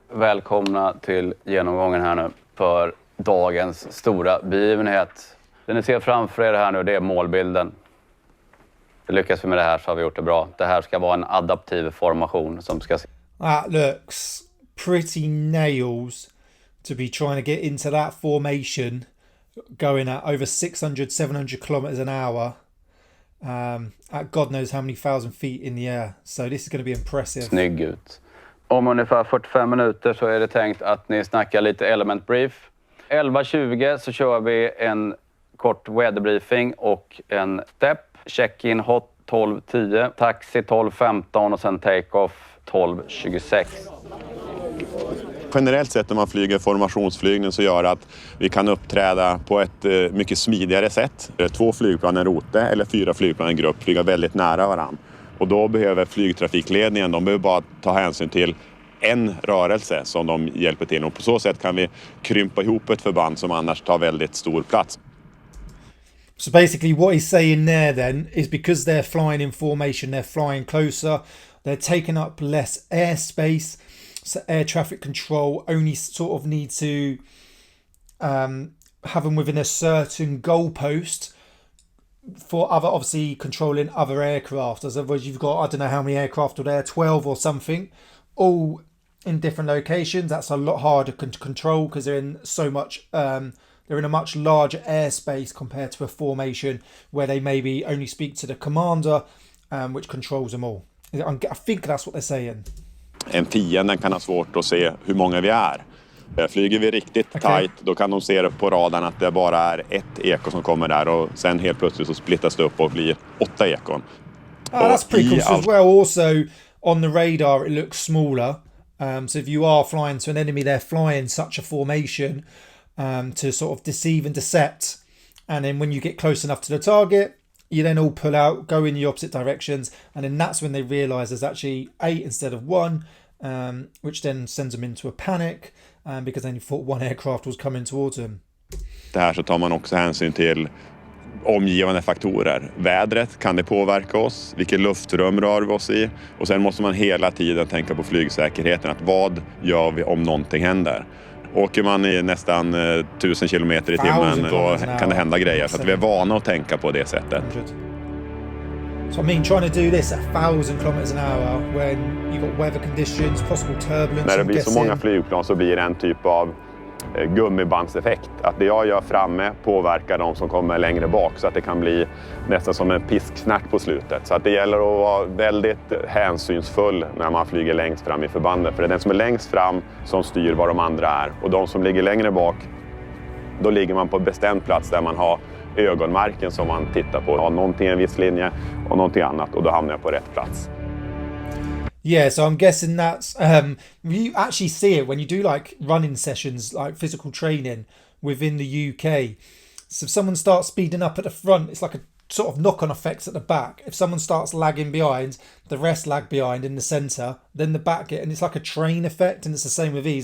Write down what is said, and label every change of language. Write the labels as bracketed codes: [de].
[sv] Välkomna till genomgången här nu för dagens stora begivenhet. Det ni ser framför er här nu, det är målbilden. Lyckas vi med det här så har vi gjort det bra. Det här ska vara en adaptiv formation som ska... [en] That looks pretty nails to be trying to get into that formation, going at over 600-700 kilometers an hour. At God knows how many thousand feet in the air. So this is going to be impressive. [sv] Snygg ut. Om ungefär 45 minuter så är det tänkt att ni snackar lite element brief. 11:20 så kör vi en kort weatherbriefing och en step. Check-in hot 12:10, taxi 12:15 och sen take-off 12:26. Generellt sett när man flyger formationsflygning så gör att vi kan uppträda på ett mycket smidigare sätt. 2 flygplan en rote eller 4 flygplan en grupp flyger väldigt nära varann. Och då behöver flygtrafikledningen, de behöver bara ta hänsyn till en rörelse som de hjälper till. Och på så sätt kan vi krympa ihop ett förband som annars tar väldigt stor plats. [en] So basically what he's saying there then is because they're flying in formation, they're flying closer, they're taking up less airspace. So air traffic control only sort of need to have them within a certain goalpost for other, obviously controlling other aircraft. As otherwise you've got, I don't know how many aircraft are there, 12 or something, all in different locations. That's a lot harder to control because they're in so much, they're in a much larger airspace compared to a formation where they maybe only speak to the commander, which controls them all. I think that's what they're saying. [sv] En fienden kan ha svårt att se hur många vi är. Flyger vi riktigt tight, då kan de se det på radarn att det bara är ett eko som kommer där och sen helt plötsligt så splittas det upp och blir 8 ekon. [en] That's pretty cool. So as well, also on the radar it looks smaller. So if you are flying to an enemy, they're flying such a formation to sort of deceive and decept. And then when you get close enough to the target, you then all pull out, go in the opposite directions, and then that's when they realise there's actually 8 instead of 1, which then sends them into a panic because then you thought one aircraft was coming towards them. [sv] Det här så tar man också hänsyn till omgivande faktorer. Vädret, kan det påverka oss? Vilket luftrum rör vi oss i? Och sen måste man hela tiden tänka på flygsäkerheten. Att vad gör vi om någonting händer? Åker man i nästan 1000 kilometer i timmen då kan det hända grejer. Så att vi är vana att tänka på det sättet. [en] So I mean, trying to do this at 1000 kilometers an hour when you got weather conditions, possible turbulence. [sv] När det blir så många flygplan så blir det en typ av gummibandseffekt. Att det jag gör framme påverkar de som kommer längre bak så att det kan bli nästan som en pisksnack på slutet. Så att det gäller att vara väldigt hänsynsfull när man flyger längst fram i förbandet. För det är den som är längst fram som styr var de andra är. Och de som ligger längre bak, då ligger man på en bestämd plats där man har ögonmärken som man tittar på. Har någonting i en viss linje och någonting annat och då hamnar jag på rätt plats. [en] Yeah, so I'm guessing that's you actually see it when you do like running sessions, like physical training within the UK. So if someone starts speeding up at the front, it's like a sort of knock-on effects at the back. If someone starts lagging behind, the rest lag behind in the centre, then the back get, and it's like a train effect, and it's the same with these.